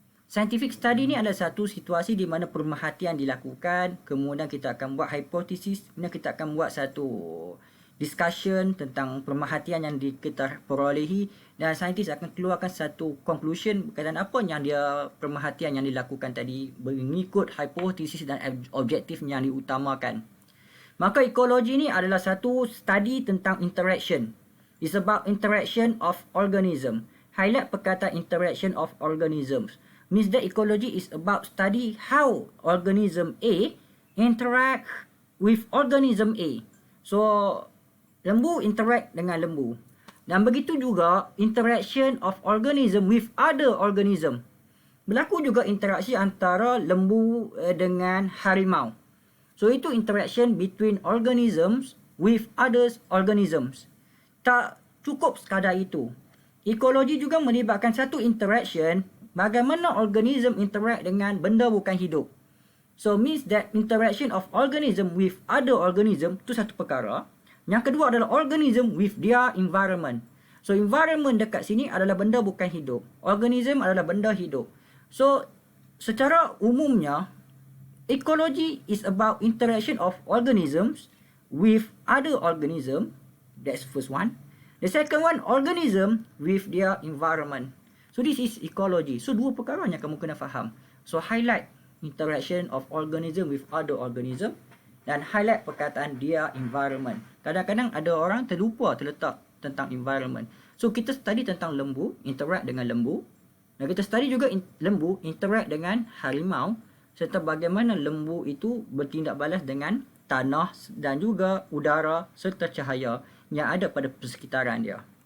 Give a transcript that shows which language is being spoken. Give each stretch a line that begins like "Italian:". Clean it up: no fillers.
Malay: Scientific study ni adalah satu situasi di mana pemerhatian dilakukan, kemudian kita akan buat hipotesis, kemudian kita akan buat satu discussion tentang pemerhatian yang kita perolehi, dan saintis akan keluarkan satu conclusion berkaitan apa yang dia pemerhatian yang dilakukan tadi mengikut hipotesis dan objektif yang diutamakan. Maka ekologi ni adalah satu study tentang interaction.
English: It's about interaction of organism.
Malay: Highlight perkataan
English: interaction of organisms. Means that ecology is about study how organism A interact with organism A. So,
Malay: lembu interact dengan lembu. Dan begitu juga
English: interaction of organism with other organism.
Malay: Berlaku juga interaksi antara lembu dengan harimau.
English: So, itu interaction between organisms with other organisms.
Malay: Tak cukup sekadar itu. Ekologi juga melibatkan satu interaction bagaimana organism interact dengan benda bukan hidup.
English: So means that interaction of organism with other organism
Malay: itu satu perkara. Yang kedua adalah
English: organism with their environment.
Malay: So environment dekat sini adalah benda bukan hidup. Organism adalah benda hidup.
English: So
Malay: secara umumnya
English: ecology is about interaction of organisms with other organism. That's first one. The second one, organism with their environment. So this is ecology.
Malay: So dua perkara yang kamu kena faham.
English: So highlight interaction of organism with other organism, dan highlight perkataan their environment.
Malay: Kadang-kadang ada orang terlupa terletak tentang environment. So kita study tentang lembu interact dengan lembu, dan kita study juga lembu interact dengan harimau, serta bagaimana lembu itu bertindak balas dengan tanah dan juga udara serta cahaya yang ada pada persekitaran dia.